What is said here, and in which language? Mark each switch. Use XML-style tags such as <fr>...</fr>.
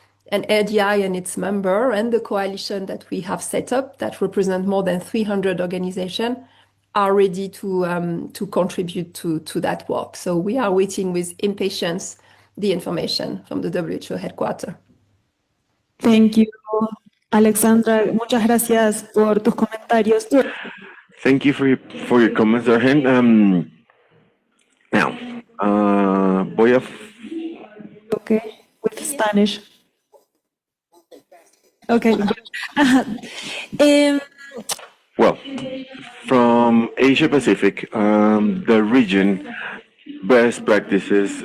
<en>And RDI and its member and the coalition that we have set up that represent more than 300 organizations are ready to contribute to that work. So we are waiting with impatience the information from the WHO headquarters. Thank you, Alexandra.</en> <es>Muchas gracias por tus comentarios.</es> <en>Thank you for your comments, Arjen. Now,</en> <es>voy a...</es> <en>Okay, with Spanish. Okay. Well, from Asia Pacific, the region best practices.</en>